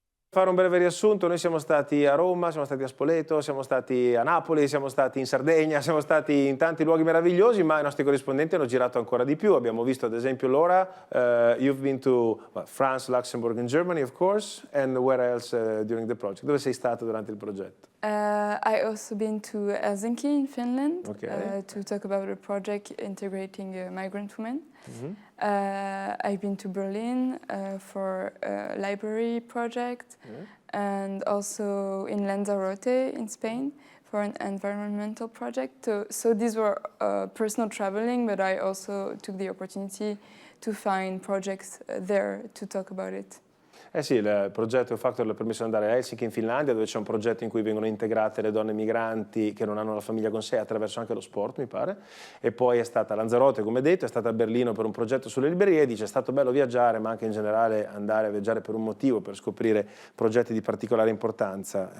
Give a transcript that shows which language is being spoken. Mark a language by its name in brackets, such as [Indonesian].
[Italian] Fare un breve riassunto, noi siamo stati a Roma, siamo stati a Spoleto, siamo stati a Napoli, siamo stati in Sardegna, siamo stati in tanti luoghi meravigliosi, ma i nostri corrispondenti hanno girato ancora di più. Abbiamo visto ad esempio [English] Laura, you've been to France, Luxembourg and Germany of course, and where else during the project? [Italian] Dove sei stato durante il progetto? [English] I also been to Helsinki in Finland Okay. to talk about a project integrating migrant women. I've been to Berlin for a library project and also in Lanzarote in Spain for an environmental project. So these were personal traveling, but I also took the opportunity to find projects there to talk about it. [Italian] Eh sì, il progetto Factor le ha permesso di andare a Helsinki in Finlandia, dove c'è un progetto in cui vengono integrate le donne migranti che non hanno la famiglia con sé attraverso anche lo sport, mi pare. E poi è stata a Lanzarote, come detto, è stata a Berlino per un progetto sulle librerie. Dice, è stato bello viaggiare, ma anche in generale andare a viaggiare per un motivo, per scoprire progetti di particolare importanza.